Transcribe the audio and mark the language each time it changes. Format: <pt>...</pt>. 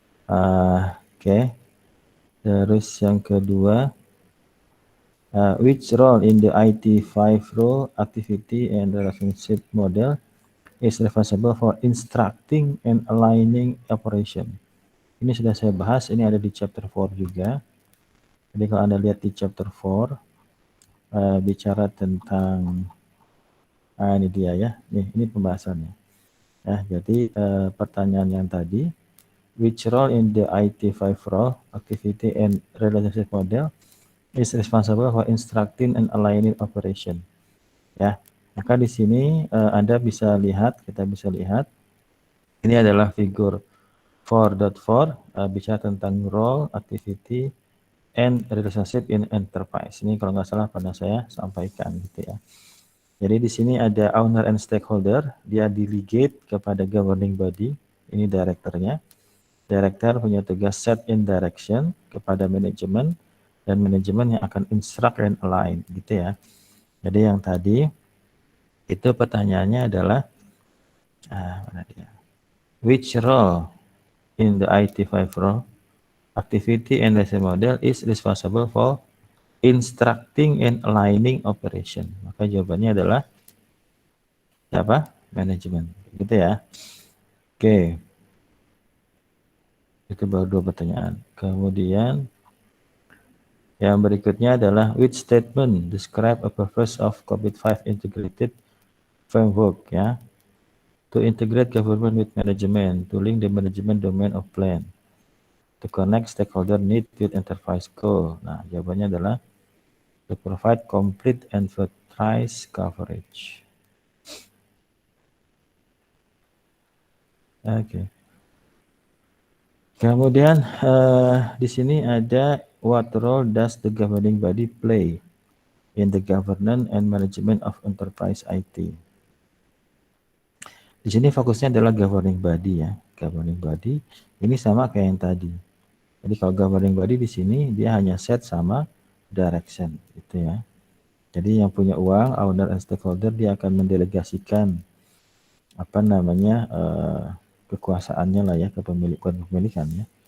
<id>Oke. Terus yang kedua,</id> <en>which role in the IT5 role activity and relationship model is responsible for instructing and aligning operation.</en> <id>Ini sudah saya bahas, ini ada di chapter 4 juga. Jadi kalau Anda lihat di chapter 4, bicara tentang, ini dia ya, ini pembahasannya. Ya, jadi pertanyaan yang tadi,</id> <en>which role in the IT5 role, activity and relationship model is responsible for instructing and aligning operation.</en> <id>Ya, maka di sini Anda bisa lihat, kita bisa lihat, ini adalah figur 4.4, bicara tentang</id> <en>role, activity, and relationship in enterprise.</en> <id>Ini kalau nggak salah pernah saya sampaikan gitu ya. Jadi di sini ada owner and stakeholder, dia delegate kepada governing body, ini direkturnya. Director punya tugas set in direction kepada manajemen, dan manajemen yang akan instruct and align gitu ya. Jadi yang tadi itu pertanyaannya adalah mana dia?</id> <en>Which role in the IT5 role, activity and relationship model is responsible for instructing and aligning operation?</en> <id>Maka jawabannya adalah apa? Manajemen. Gitu ya. Oke. Itu baru 2 pertanyaan. Kemudian yang berikutnya adalah</id> <en>which statement describe a purpose of COVID-5 integrated framework ya. To integrate government with management, to link the management domain of plan, to connect stakeholder need with enterprise goal.</en> <id>Nah, jawabannya adalah</id> <en>to provide complete enterprise coverage.</en> <id>Oke. Kemudian di sini ada</id> <en>what role does the governing body play in the governance and management of enterprise IT.</en> <id>Di sini fokusnya adalah governing body ya. Governing body ini sama kayak yang tadi. Jadi kalau governing body di sini dia hanya set sama direction gitu ya. Jadi yang punya uang, owner and stakeholder, dia akan mendelegasikan apa namanya kekuasaannya lah ya, kepemilikan ya.</id>